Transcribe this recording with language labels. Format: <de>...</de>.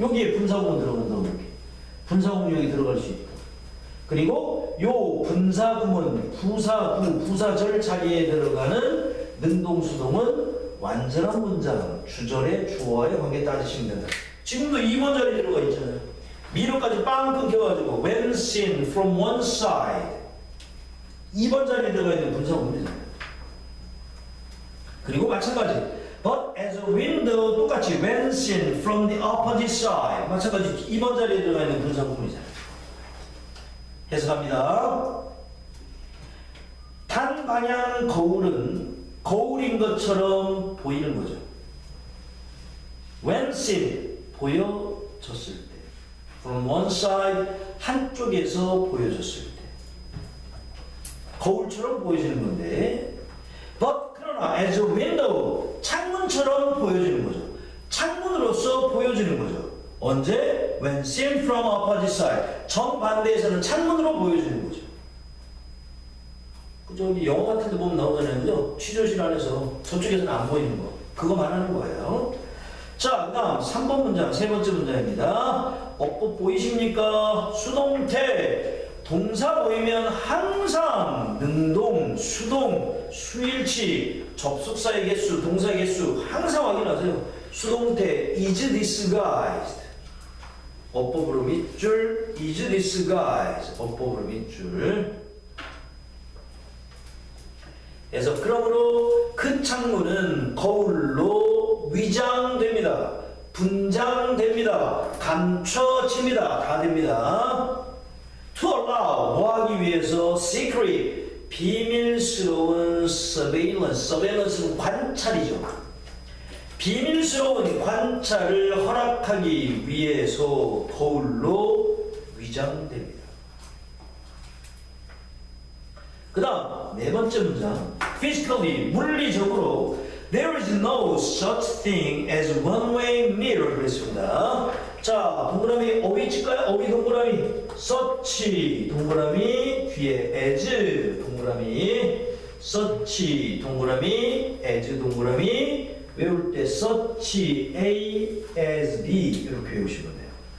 <ko>여기에 분사구문 들어간다고. 이렇게 분사구문 여기 들어갈 수 있고, 그리고 요 분사구문, 부사구, 부사절 자리에 들어가는 능동수동은 완전한 문장, 주절의 주어와의 관계 따지시면 된다. 지금도 2번 자리에 들어가 있잖아요. 미로까지 빵 끊겨가지고</ko> <en>when seen from one side,</en> <ko>2번 자리에 들어가 있는 분사구문이잖아요. 그리고 마찬가지</ko> <en>but as a window,</en> <ko>똑같이</ko> <en>when seen from the opposite side,</en> <ko>마찬가지 2번 자리에 들어가 있는 분사구문이잖아요. 해석합니다. 단방향 거울은 거울인 것처럼 보이는 거죠. when seen, 보여졌을 때.</ko> <en>from one side,</en> <ko>한쪽에서 보여졌을 때. 거울처럼 보여지는 건데, but 그러나</ko> <en>as a window,</en> <ko>창문처럼 보여지는 거죠. 창문으로서 보여지는 거죠. 언제?</ko> <en>when seen from opposite side.</en> <ko>정반대에서는 창문으로 보여지는 거죠. 저기 영화 같은 데 보면 나오잖아요. 그죠? 취조실 안에서 저쪽에서는 안 보이는 거. 그거 말하는 거예요. 자, 그 다음 3번 문장, 세 번째 문장입니다. 어법 보이십니까? 수동태. 동사 보이면 항상 능동, 수동, 수일치, 접속사의 개수, 동사의 개수 항상 확인하세요. 수동태</ko> <en>is disguised.</en> <ko>어법으로 밑줄</ko> <en>is disguised.</en> <ko>어법으로 밑줄. 그래서 그러므로 그 창문은 거울로 위장됩니다. 분장됩니다. 감춰집니다. 다 됩니다. To allow, 뭐하기 위해서?</ko> <en>secret,</en> <ko>비밀스러운</ko> <en>surveillance.</en> <ko>surveillance는 관찰이죠. 비밀스러운 관찰을 허락하기 위해서 거울로 위장됩니다. 그 다음 네 번째 문장.</ko> <en>physically,</en> <ko>물리적으로</ko> <en>there is no such thing as one-way mirror 그랬습니다.</en> <ko>자, 동그라미 어휘 칠까요? 어휘 동그라미 such 동그라미 뒤에 as 동그라미 such 동그라미 as 동그라미 외울 때 such A as B 이렇게 외우시면 돼요.</ko>